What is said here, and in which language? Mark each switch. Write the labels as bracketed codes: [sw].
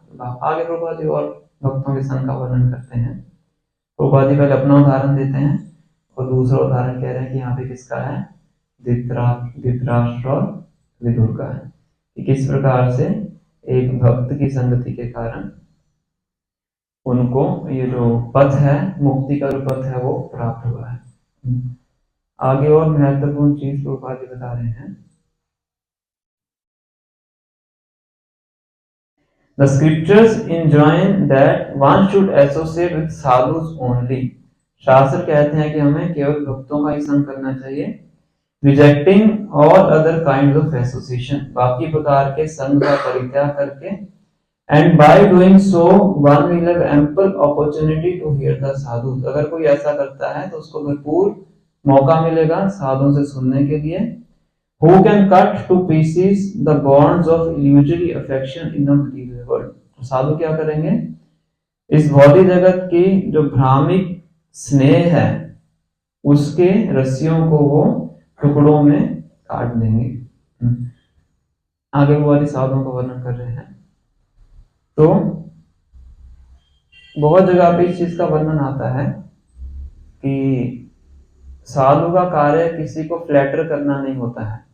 [hi] आगे प्रभुपाद जी और भक्तों के संग का वर्णन करते हैं। प्रभुपाद जी पहले अपना उदाहरण देते हैं और दूसरा उदाहरण कह रहे हैं कि यहाँ पे किसका है, धृतराष्ट्र और विदुर का है, कि किस प्रकार से एक भक्त की संगति के कारण उनको ये जो पथ है, मुक्ति का जो पथ है वो प्राप्त हुआ है। आगे और महत्वपूर्ण चीज प्रभुपाद जी बता रहे हैं। [en] The scriptures enjoin that one should associate with sadhus only. [hi] शास्त्र कहते हैं कि हमें केवल भक्तों का ही संग करना चाहिए, [en] rejecting all other kinds of association, [hi] बाकी प्रकार के संग का परित्याग करके, [en] and by doing so one will have ample opportunity to hear the sadhus. [hi] अगर कोई ऐसा करता है तो उसको भरपूर मौका मिलेगा साधुओं से सुनने के लिए। [en] Who can cut to pieces the bonds of illusory affection in the material world. [hi] साधु क्या करेंगे, इस भौतिक जगत की जो भ्रामिक स्नेह है उसके रस्सियों को वो टुकड़ों में काट देंगे। आगे वो वाली साधुओं का वर्णन कर रहे हैं। तो बहुत जगह पे इस चीज का वर्णन आता है कि साधु का कार्य किसी को फ्लैटर करना नहीं होता है।